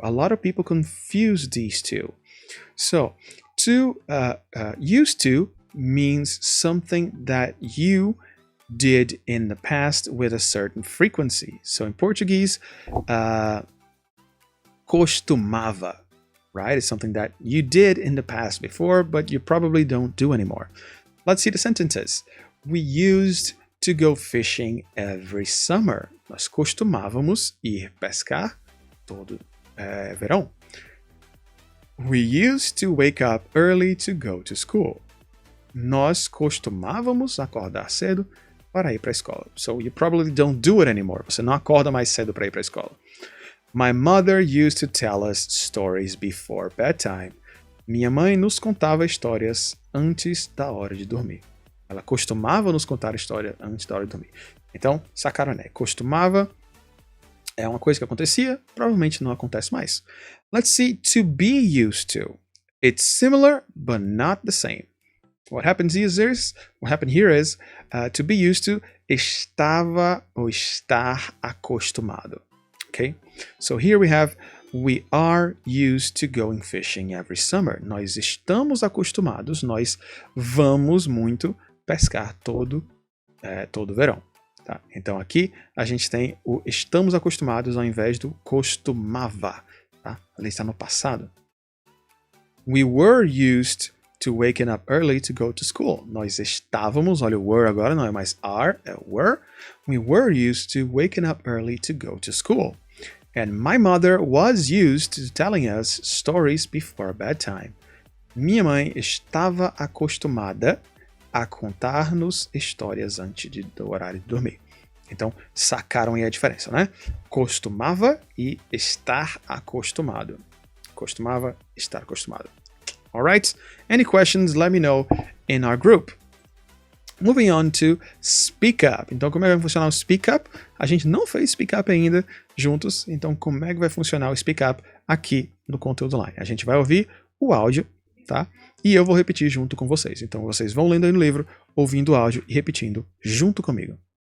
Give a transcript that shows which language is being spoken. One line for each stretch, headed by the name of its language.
English: A lot of people confuse these two. So to used to means something that you did in the past with a certain frequency. So in Portuguese, costumava, right? It's something that you did in the past before, but you probably don't do anymore. Let's see the sentences. We used to go fishing every summer.
Portuguese: Nós costumávamos ir pescar todo verão.
English: We used to wake up early to go to school.
Portuguese: Nós costumávamos acordar cedo para ir para a escola.
English: So you probably don't do it anymore.
Portuguese: Você não acorda mais cedo para ir para a escola.
English: My mother used to tell us stories before bedtime.
Portuguese: Minha mãe nos contava histórias antes da hora de dormir. Ela costumava nos contar história antes da hora de dormir. Então, sacaram, né? Costumava é uma coisa que acontecia, provavelmente não acontece mais.
English: Let's see, to be used to. It's similar, but not the same. What happened here is to be used to,
Portuguese: estava ou estar acostumado.
English: Okay? So here we have, we are used to going fishing every summer.
Portuguese: Nós estamos acostumados, nós vamos muito pescar todo verão. Tá? Então aqui a gente tem o estamos acostumados ao invés do costumava. Tá? Ali está no passado.
English: We were used to waking up early to go to school.
Portuguese: Nós estávamos, olha o were agora, não é mais are, é were.
English: We were used to waking up early to go to school. And my mother was used to telling us stories before bedtime.
Portuguese: Minha mãe estava acostumada a contar-nos histórias antes do horário de dormir. Então, sacaram aí a diferença, né? Costumava e estar acostumado. Costumava, estar acostumado.
English: Alright? Any questions, let me know in our group. Moving on to speak up.
Portuguese: Então, como é que vai funcionar o speak up? A gente não fez speak up ainda juntos, então como é que vai funcionar o speak up aqui no conteúdo online? A gente vai ouvir o áudio, tá? E eu vou repetir junto com vocês. Então, vocês vão lendo aí no livro, ouvindo o áudio e repetindo junto comigo.